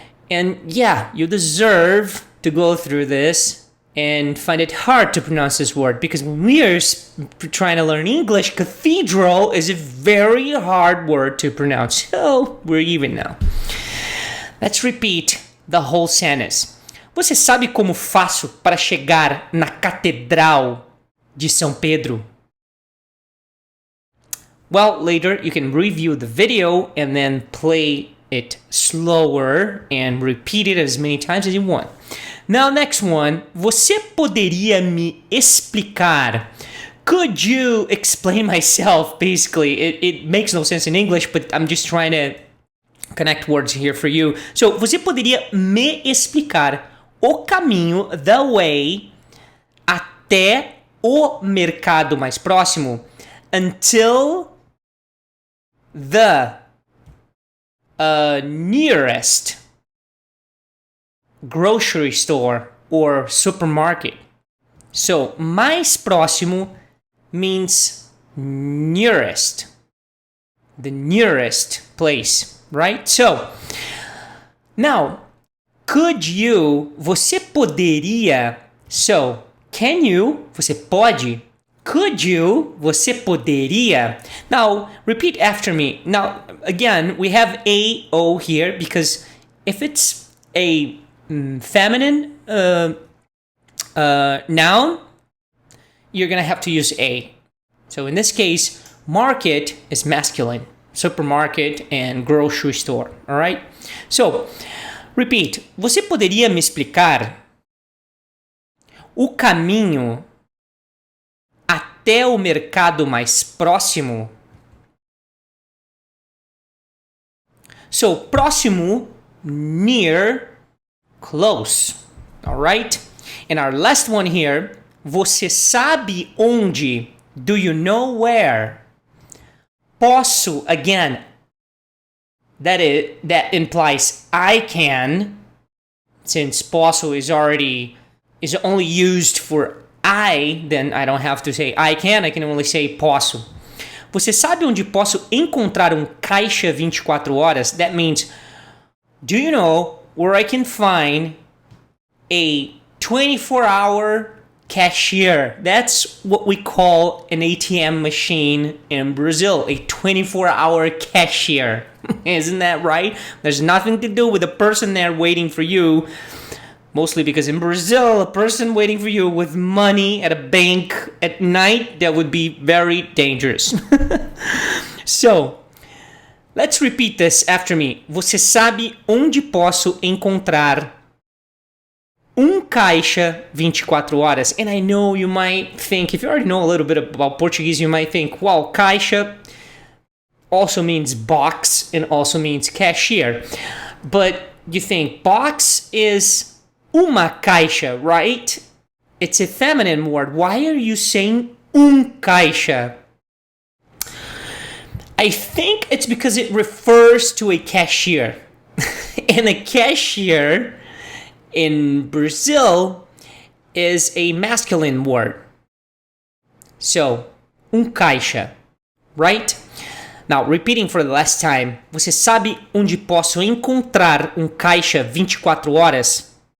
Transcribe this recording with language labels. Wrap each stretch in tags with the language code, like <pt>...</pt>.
<en>And yeah, you deserve to go through this and find it hard to pronounce this word, because when we are trying to learn English, cathedral is a very hard word to pronounce. So we're even now. Let's repeat the whole sentence.</en> <pt>Você sabe como faço para chegar na Catedral de São Pedro?</pt> <en>Well, later you can review the video and then play it slower and repeat it as many times as you want. Now, next one.</en> <pt>Você poderia me explicar?</pt> <en>Could you explain myself? Basically, it makes no sense in English, but I'm just trying to connect words here for you.</en> <pt>So, você poderia me explicar o caminho,</pt> <en>the way,</en> <pt>até o mercado mais próximo?</pt> <en>Until the nearest grocery store or supermarket. So,</en> <pt>mais próximo</pt> <en>means nearest. The nearest place, right? So, now, could you,</en> <pt>você poderia,</pt> <en>so, can you,</en> <pt>você pode,</pt> <en>could you, você poderia. Now, repeat after me. Now, again, we have a, o here, because if it's a feminine noun, you're gonna have to use a. So in this case, market is masculine, supermarket and grocery store, all right? So, repeat.</en> <pt>Você poderia me explicar o caminho até o mercado mais próximo?</pt> <en>So, próximo, near, close. All right? And our last one here,</en> <pt>você sabe onde?</pt> <en>Do you know where? Posso, again, that implies I can, since posso is only used for I, then I don't have to say I can only say posso.</en> <pt>Você sabe onde posso encontrar caixa 24 horas?</pt> <en>That means, do you know where I can find a 24-hour cashier? That's what we call an ATM machine in Brazil, a 24-hour cashier. Isn't that right? There's nothing to do with the person there waiting for you. Mostly because in Brazil, a person waiting for you with money at a bank at night, that would be very dangerous. So, let's repeat this after me.</en> <pt>Você sabe onde posso encontrar caixa 24 horas?</pt> <en>And I know you might think, if you already know a little bit about Portuguese, you might think, well, caixa also means box and also means cashier. But you think box is</en> <pt>uma caixa,</pt> <en>right? It's a feminine word. Why are you saying caixa? I think it's because it refers to a cashier. And a cashier in Brazil is a masculine word. So, caixa, right? Now, repeating for the last time.</en> <pt>Você sabe onde posso encontrar caixa 24 horas?</pt>